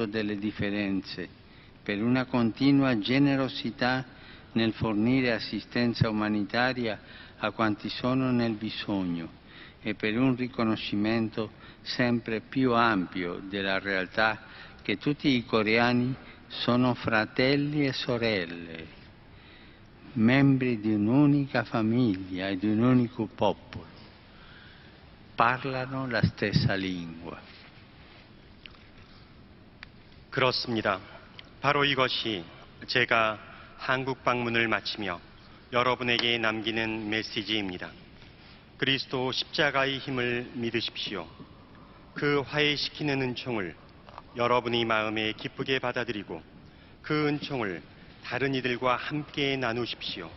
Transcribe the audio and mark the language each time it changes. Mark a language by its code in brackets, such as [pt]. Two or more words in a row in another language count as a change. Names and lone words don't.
[it] delle differenze, per una continua generosità nel fornire assistenza umanitaria a quanti sono nel bisogno e per un riconoscimento sempre più ampio della realtà che tutti i coreani sono fratelli e sorelle, membri di un'unica famiglia e di un unico popolo, parlano la stessa lingua. [ko] 그렇습니다. 바로 이것이 제가 한국 방문을 마치며 여러분에게 남기는 메시지입니다. 그리스도 십자가의 힘을 믿으십시오. 그 화해시키는 은총을 여러분의 마음에 기쁘게 받아들이고 그 은총을 다른 이들과 함께 나누십시오.